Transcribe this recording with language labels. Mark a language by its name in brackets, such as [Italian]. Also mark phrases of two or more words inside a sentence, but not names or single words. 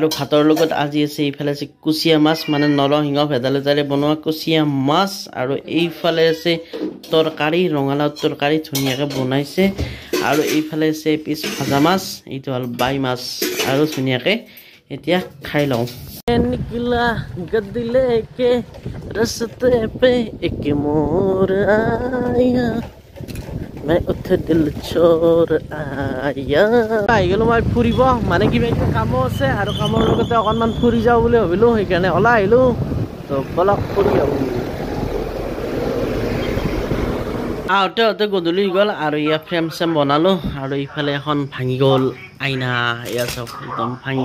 [Assamese] ভাতৰ লগত আজি আছে এইফালে আছে কুচিয়া মাছ মানে নৰসিংহ ভেদাইলতাৰে বনোৱা কুচিয়া মাছ আৰু এইফালে আছে তৰকাৰী ৰঙালাও তৰকাৰী ধুনীয়াকৈ বনাইছে আৰু এইফালে আছে পিছ ভাজা মাছ এইটো হ'ল বাই মাছ আৰু ধুনীয়াকৈ এতিয়া খাই লওঁ [Hindi] निकला गदिले के रस्ते पे एक मोर आया मैं उठे दिल छोड़ आया [Assamese] আহি গ'লো মই ফুৰিব মানে কিবা কিবি কামো আছে আৰু কামৰ লগতে অকণমান ফুৰি যাওঁ বুলি ভাবিলোঁ সেইকাৰণে ওলাই আহিলোঁ তো বলক ফুৰি আহোঁ আহোঁতে গধূলি গ'ল আৰু ইয়াত ফ্ৰেম চেম বনালোঁ আৰু ইফালে এখন ভাঙি গ'ল আইনা এয়া চাওক একদম ভাঙি